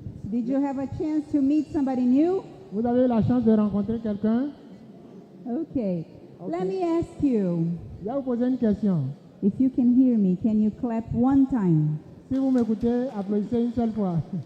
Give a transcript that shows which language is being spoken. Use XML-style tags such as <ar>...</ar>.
<en>Did you have a chance to meet somebody new?</en> <fr>Vous avez eu la chance de rencontrer quelqu'un?</fr> <en>Okay. Okay. Let me ask you,</en> <fr>Je vais vous poser une question.</fr> <en>if you can hear me, can you clap one time?</en> <fr>Si vous m'écoutez, applaudissez une seule fois.</fr>